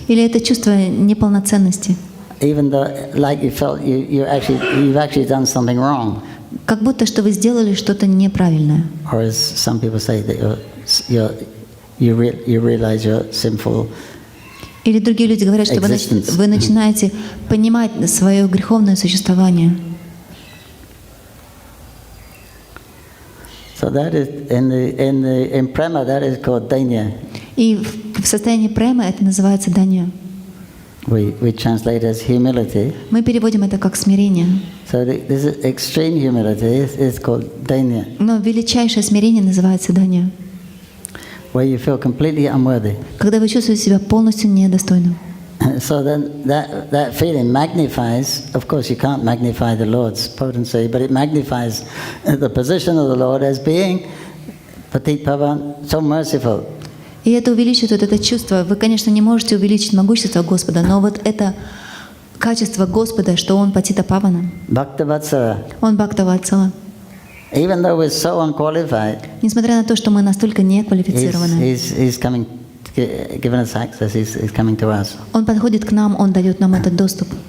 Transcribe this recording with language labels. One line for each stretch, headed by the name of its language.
Russian: или это чувство неполноценности,
English: even though, like you felt you've actually done something wrong.
Russian: как будто что вы сделали что-то неправильное.
English: Or as some people say, that you realize you're sinful.
Russian: Или другие люди говорят, что вы начинаете понимать свое греховное существование.
English: So that is in prema, that is called danya.
Russian: И в состоянии премы это называется дания.
English: We translate as humility.
Russian: Мы переводим это как смирение.
English: So this is extreme humility is called danya.
Russian: Но величайшее смирение называется дания.
English: Where you feel completely unworthy.
Russian: Когда вы чувствуете себя полностью недостойным.
English: So then that feeling magnifies. Of course, you can't magnify the Lord's potency, but it magnifies the position of the Lord as being Patit Pavan, so merciful.
Russian: И это увеличивает вот это чувство. Вы, конечно, не можете увеличить могущество Господа, но вот это качество Господа, что Он Патита Павана,
English: Bhaktavatsala.
Russian: Он Бхактаватсала.
English: Even though we're so unqualified,
Russian: Несмотря на то, что мы настолько неквалифицированы,
English: he's coming, giving us access. He's coming to us.
Russian: Он подходит к нам, Он дает нам этот доступ.